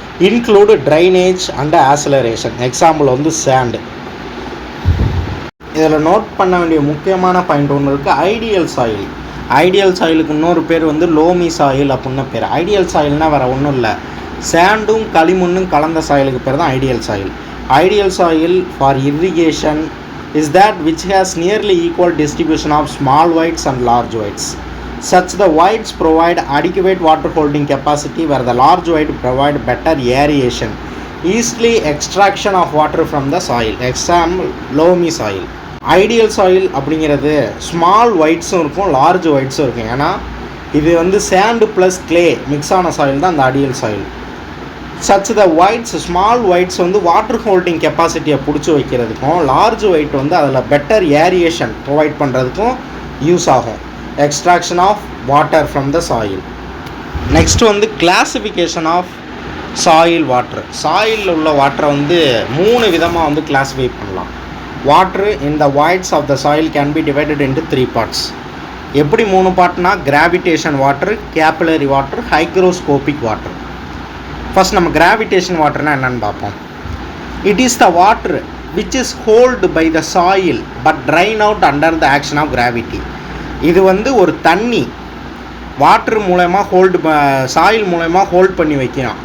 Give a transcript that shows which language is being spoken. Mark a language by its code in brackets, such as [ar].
[en] Include drainage and acceleration. Example வந்து sand. [ta] இதில் note பண்ண வேண்டிய முக்கியமான பாயிண்ட் ஒன்று இருக்குது, ஐடியல் சாயில். ஐடியல் சாயிலுக்கு இன்னொரு பேர் வந்து லோமி சாயில் அப்படின்னு பேர். ஐடியல் சாயில்னால் வேறு ஒன்றும் இல்லை, சேண்டும் களிமண்ணும் கலந்த சாயிலுக்கு பேர் தான் ideal soil. [en] Ideal soil for irrigation is that which has nearly equal distribution of small voids and large voids. Such the voids provide adequate water holding capacity where the large void provide better aeration, easily extraction of water from the soil. Example, loamy soil. [ta] Ideal soil அப்படிங்கிறது small ஒயிட்ஸும் இருக்கும், large ஒயிட்ஸும் இருக்கும். ஏன்னா இது வந்து sand plus clay mix ஆன soil தான் அந்த ideal soil. Such த whites, small whites வந்து வாட்டர் ஹோல்டிங் கெப்பாசிட்டியை பிடிச்சி வைக்கிறதுக்கும், லார்ஜ் ஒயிட் வந்து அதில் பெட்டர் ஏரியேஷன் ப்ரொவைட் பண்ணுறதுக்கும் யூஸ் ஆகும். [en] Extraction of water from the soil. Next வந்து classification of soil water. [ta] சாயிலில் உள்ள வாட்டரை வந்து 3 விதமாக வந்து கிளாஸிஃபை பண்ணலாம். [en] Water in the voids of the soil can be divided into 3 parts. [ta] எப்படி 3 பார்ட்னா gravitation water, capillary water, hygroscopic water. [en] first [ta] நம்ம gravitation வாட்டர்னா என்னன்னு பார்ப்போம். [en] It is the water which is hold by the soil but drain out under the action of gravity. [ta] இது வந்து ஒரு தண்ணி water மூலமாக soil மூலமாக ஹோல்ட் பண்ணி வைக்கணும்.